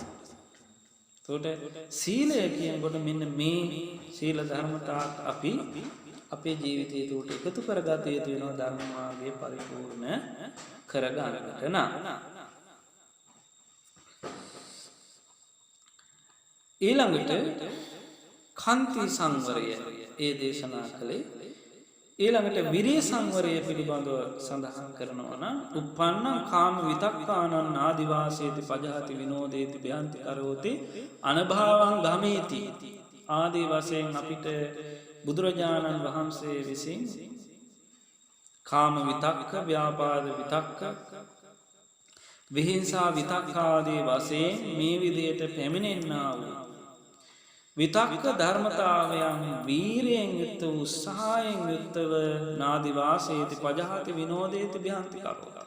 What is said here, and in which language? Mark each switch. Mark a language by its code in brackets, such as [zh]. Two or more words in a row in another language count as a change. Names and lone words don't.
[si] ඒකට සීලය කියනකොට මෙන්න මේ සීල ධර්මතා අපි අපේ ජීවිතයේ උට එකතු කරගත යුතු වෙනවා ධර්ම මාර්ගයේ පරිපූර්ණ කරගන්නට නම්. ඊළඟට කාන්ති සංවරය ඒ දේශනා කළේ. ඊළඟට විරිය සංවරය පිළිබඳව සඳහන් කරනවා නම් [pi] uppannam කාම විතක්කානං ආදිවාසේති පජහති විනෝදේති භයන්ති කරෝති අනභාවං ගමේති [si] ආදී වශයෙන් අපිට බුදුරජාණන් වහන්සේ විසින් කාම විතක්ක ව්‍යාපාද විතක්ක විහිංසා විතක්ක ආදී වශයෙන් මේ විදියට පැමිණෙන්නා වූ විතක්ක ධර්මතාවයන් වීරයෙන් යුක්ත උත්සාහයෙන් යුක්තව [pi] නාදිවාසේති පජහති විනෝදේති භ්‍යන්ති කරෝති.